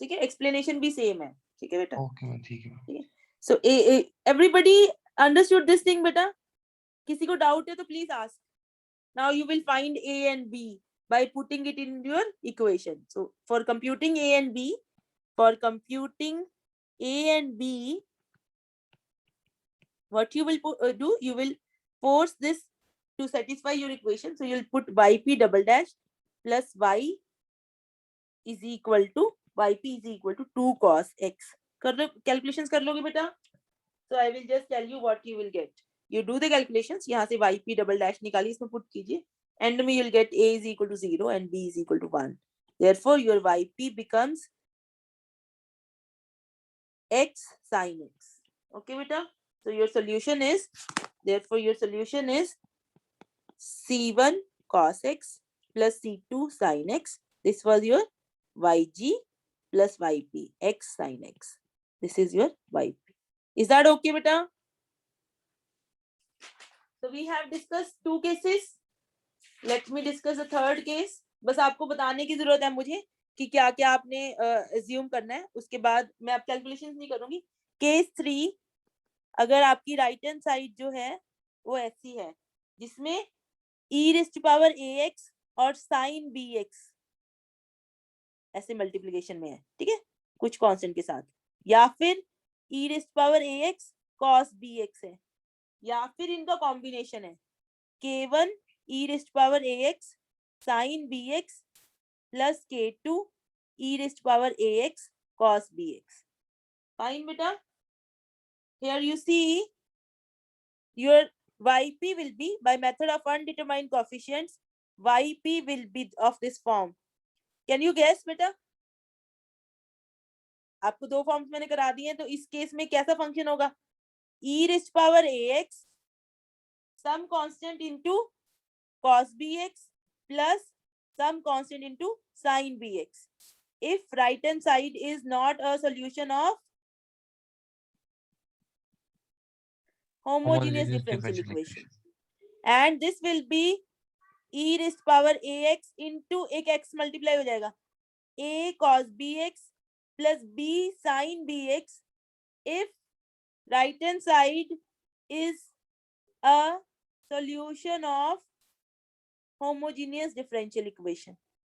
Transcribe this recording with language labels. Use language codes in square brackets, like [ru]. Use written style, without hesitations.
[hi] ठीक है, एक्सप्लेनेशन भी सेम है, ठीक है बेटा, ओके मैम, ठीक है मैम। ठीक है. [en] So everybody understood this thing बेटा? [hi] किसी को डाउट है तो please ask. [en] Now you will find a and b by putting it in your equation. So for computing a and b, what you will do, you will force this to satisfy your equation. So you'll put yp double dash plus y is equal to 2 cos x. [hi] कर लो [en] calculations, [hi] कर लोगे बेटा? [en] So I will just tell you what you will get. You do the calculations. [hi] यहाँ से yp double dash निकालिए, इसमें put कीजिए. [en] End में you'll get a is equal to 0 and b is equal to 1. Therefore your yp becomes x sin x. Okay beta? So your solution is, therefore your solution is c1 cos x plus c2 sin x. This was your yg plus yp, x sin x. This is your yp. Is that okay beta? So we have discussed 2 cases. Let me discuss the third case. [hi] बस आपको बताने की जरूरत है मुझे कि क्या क्या आपने assume करना है. उसके बाद मैं अब कैलकुलेशंस नहीं करूंगी. केस 3, अगर आपकी राइट हैंड साइड जो है वो ऐसी है जिसमें e raised to power ax और sin bx ऐसे मल्टीप्लिकेशन में है, ठीक है, कुछ कांस्टेंट के साथ, या फिर e raised to power ax cos bx है, या फिर इनका कॉम्बिनेशन है [en] k1 e raised to power ax sin bx plus k2 e raised to power ax cos bx. Fine beta. Here you see your yp will be, by method of undetermined coefficients, yp will be of this form. Can you guess beta? [hi] आपको 2 forms मैंने करा दिए हैं, तो इस case में कैसा function होगा? [en] e raised to power ax some constant into cos bx plus some constant into sin bx. If right hand side is not a solution of homogeneous differential equation, and this will be e raised power ax into [hi] एक x multiply हो जाएगा [en] a cos bx plus b sin bx if right hand side is a solution of homogeneous differential equation.